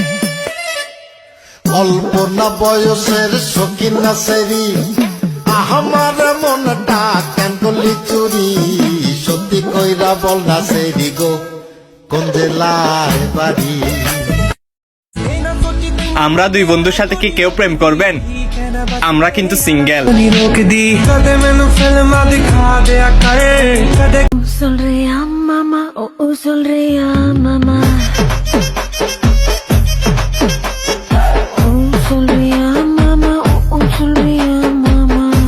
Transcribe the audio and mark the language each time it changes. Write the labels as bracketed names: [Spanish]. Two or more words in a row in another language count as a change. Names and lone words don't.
[Bangla] অল্প না বয়সের শৌখিন না সেরি, আমার মনটা কেন করলি চুরি? সত্যি কইরা বল না সেরি গো, কোন জেলায় বাড়ি? আমরা দুই বন্ধুর সাথে কি কেউ প্রেম করবেন? আমরা কিন্তু সিঙ্গেল। [Spanish] Sonría mamá, oh sonría mamá. Oh sonría mamá, oh sonría mamá.